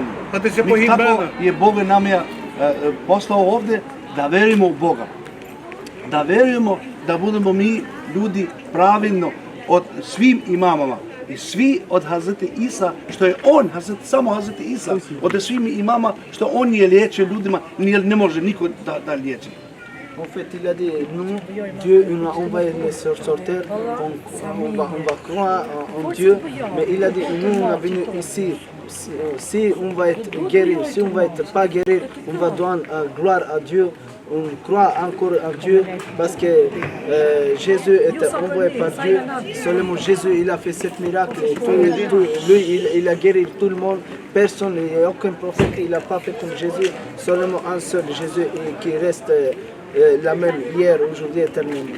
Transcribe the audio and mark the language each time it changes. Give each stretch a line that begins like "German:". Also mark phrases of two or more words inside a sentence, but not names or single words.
Serbian: Mi tako je Bog nam je poslao ovdje da verimo u Boga. Da verujemo da budemo mi ljudi pravilno od svim imamama. I svi od Hazreti Isa, što je on, samo Hazreti Isa, od svim imama, što on je liječio ljudima, ne može niko da liječi.
French: En fait, il a dit, nous, Dieu, il a envoyé les sortir, on va croire en Dieu, mais il a dit, nous, on est venu ici, si on va être guéri, si on va être pas guéri, on va donner gloire à Dieu, on croit encore en Dieu, parce que Jésus était envoyé par Dieu, seulement Jésus, il a fait cet miracle, lui, il a guéri tout le monde, personne, il n'y a aucun prophète, il n'a pas fait comme Jésus, seulement un seul Jésus qui reste la même hier, aujourd'hui, éternellement.